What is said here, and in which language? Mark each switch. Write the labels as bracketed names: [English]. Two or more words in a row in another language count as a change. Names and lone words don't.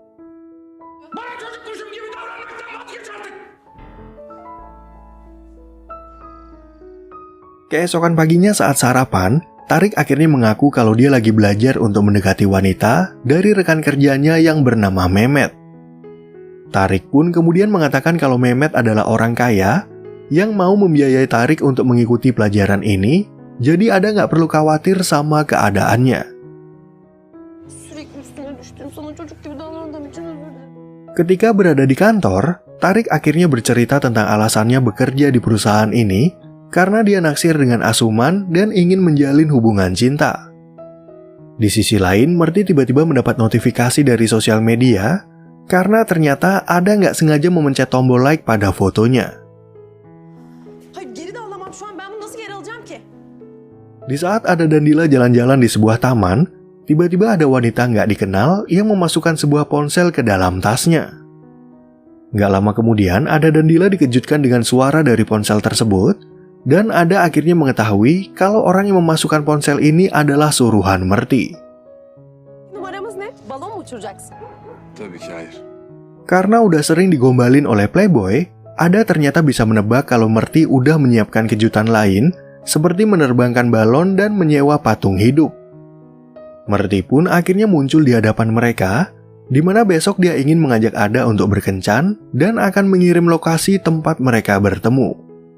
[Indonesian] Keesokan paginya saat sarapan, Tarik akhirnya mengaku kalau dia lagi belajar untuk mendekati wanita dari rekan kerjanya yang bernama Mehmet. Tarik pun kemudian mengatakan kalau Mehmet adalah orang kaya yang mau membiayai Tarik untuk mengikuti pelajaran ini, jadi Ada nggak perlu khawatir sama keadaannya. [Turkish] Sürekli üstüne düştüm. Sana çocuk gibi davrandığım için özür dilerim. [Indonesian] Ketika berada di kantor, Tarik akhirnya bercerita tentang alasannya bekerja di perusahaan ini karena dia naksir dengan Asuman dan ingin menjalin hubungan cinta. Di sisi lain, Merti tiba-tiba mendapat notifikasi dari sosial media karena ternyata Ada nggak sengaja memencet tombol like pada fotonya. [Turkish] Hayır geri de alamam şu an. Ben bunu nasıl geri alacağım ki? [Indonesian] Di saat Ada dan Dila jalan-jalan di sebuah taman, tiba-tiba ada wanita nggak dikenal yang memasukkan sebuah ponsel ke dalam tasnya. Nggak lama kemudian, Ada dan Dila dikejutkan dengan suara dari ponsel tersebut, dan Ada akhirnya mengetahui kalau orang yang memasukkan ponsel ini adalah suruhan Merti. [Turkish] Numaramız ne? Balon mu uçuracaksın? Tabii ki hayır. [Indonesian] Karena udah sering digombalin oleh Playboy, Ada ternyata bisa menebak kalau Merti udah menyiapkan kejutan lain, seperti menerbangkan balon dan menyewa patung hidup. Merti pun akhirnya muncul di hadapan mereka, di mana besok dia ingin mengajak Ada untuk berkencan dan akan mengirim lokasi tempat mereka bertemu.